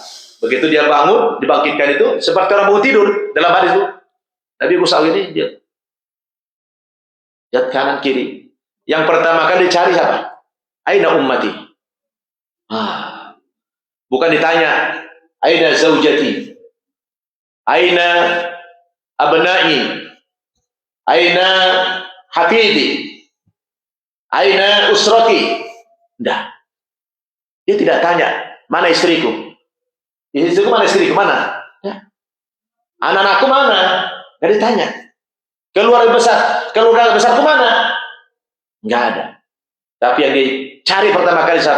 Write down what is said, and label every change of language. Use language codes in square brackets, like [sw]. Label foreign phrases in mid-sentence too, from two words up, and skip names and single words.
[id] Begitu dia bangun, dibangkitkan itu seperti orang mau tidur dalam hadis itu. Nabi Musa ini dia lihat kanan kiri. Yang pertama kali dicari siapa? [ar] أين أمتي? [id] Bukan ditanya [ar] أين زوجتي، أين أبنائي، أين حفيدي، أين أسرتي. [id] Tidak. Dia tidak tanya mana istriku. Istriku mana, istriku mana? Ya. Anak-anakku mana? Tidak ditanya. Keluarga besarku mana? Enggak ada. Tapi yang dicari pertama kali siapa?